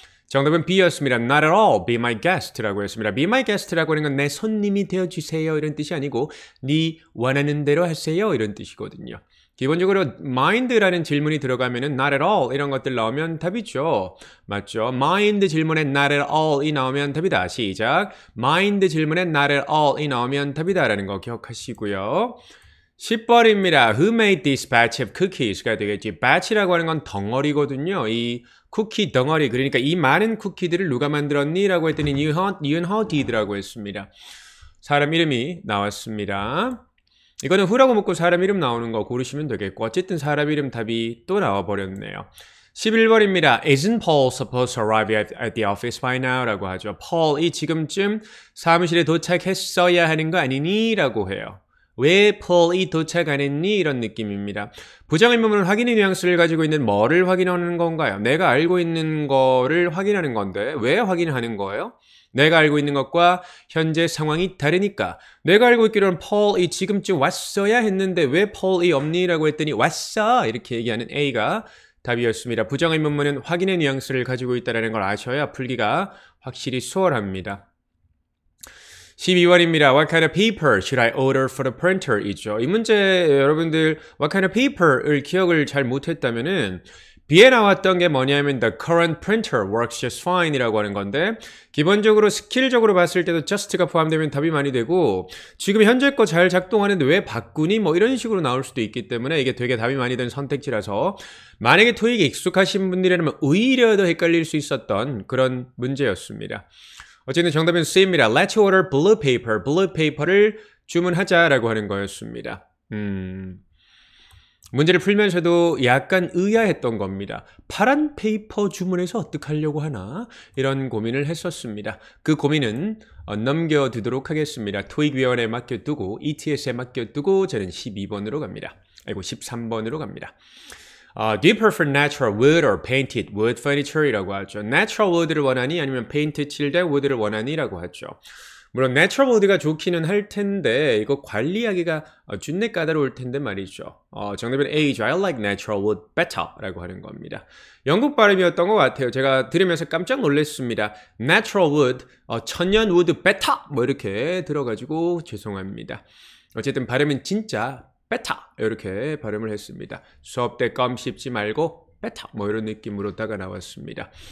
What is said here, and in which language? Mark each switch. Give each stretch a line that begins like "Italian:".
Korean: 정답은 B였습니다.
English: Not at all, be my guest
Korean: 라고 했습니다. Be my guest라고 하는 건 내 손님이 되어주세요 이런 뜻이 아니고 네 원하는 대로 하세요 이런 뜻이거든요. 기본적으로 mind라는 질문이 들어가면은 not at all 이런 것들 나오면 답이죠. 맞죠? mind 질문에 not at all이 나오면 답이다. 시작. mind 질문에 not at all이 나오면 답이다라는 거 기억하시고요. 10번입니다.
English: Who made this batch of cookies
Korean: 가 되겠지. batch라고 하는 건 덩어리거든요. 이 쿠키 덩어리, 그러니까 이 많은 쿠키들을 누가 만들었니? 라고 했더니 니은허 디드라고 했습니다. 사람 이름이 나왔습니다. 이거는 who라고 묻고 사람 이름 나오는 거 고르시면 되겠고 어쨌든 사람 이름 답이 또 나와버렸네요. 11번입니다.
English: Isn't Paul supposed to arrive at the office by now? 라고 하죠.
Korean: Paul이 지금쯤 사무실에 도착했어야 하는 거 아니니? 라고 해요. 왜 Paul이 도착 안 했니? 이런 느낌입니다. 부정의문은 확인의 뉘앙스를 가지고 있는 뭐를 확인하는 건가요? 내가 알고 있는 거를 확인하는 건데 왜 확인하는 거예요? 내가 알고 있는 것과 현재 상황이 다르니까. 내가 알고 있기로는 Paul이 지금쯤 왔어야 했는데 왜 Paul이 없니? 라고 했더니 왔어! 이렇게 얘기하는 A가 답이었습니다. 부정의문문은 확인의 뉘앙스를 가지고 있다는 걸 아셔야 풀기가 확실히 수월합니다. 12번입니다.
English: What kind of paper should I order for the printer?
Korean: 이죠. 이 문제 여러분들 What kind of paper을 기억을 잘 못했다면은 B에 나왔던 게 뭐냐면
English: The current printer works just fine
Korean: 이라고 하는 건데 기본적으로 스킬적으로 봤을 때도 just가 포함되면 답이 많이 되고 지금 현재 거 잘 작동하는데 왜 바꾸니? 뭐 이런 식으로 나올 수도 있기 때문에 이게 되게 답이 많이 된 선택지라서 만약에 토익에 익숙하신 분들이라면 오히려 더 헷갈릴 수 있었던 그런 문제였습니다. 어쨌든 정답은 C입니다.
English: Let's order blue paper.
Korean: blue paper를 주문하자라고 하는 거였습니다. 문제를 풀면서도 약간 의아했던 겁니다. 파란 페이퍼 주문해서 어떡하려고 하나? 이런 고민을 했었습니다. 그 고민은 넘겨두도록 하겠습니다. 토익위원회에 맡겨두고 ETS에 맡겨두고 저는 12번으로 갑니다. 아이고 13번으로 갑니다.
English: Do you prefer natural wood or painted wood furniture?
Korean: 이라고 하죠. Natural wood를 원하니 아니면 paint 칠된 wood를 원하니? 라고 하죠. 물론 natural wood가 좋기는 할 텐데 이거 관리하기가 준내 까다로울 텐데 말이죠. 정답은 A죠.
English: I like natural wood better
Korean: 라고 하는 겁니다. 영국 발음이었던 것 같아요. 제가 들으면서 깜짝 놀랐습니다. Natural wood, 천연 wood better 뭐 이렇게 들어가지고 죄송합니다. 어쨌든 발음은 진짜 better 이렇게 발음을 했습니다. 수업 때 껌 씹지 말고 better 뭐 이런 느낌으로다가 나왔습니다.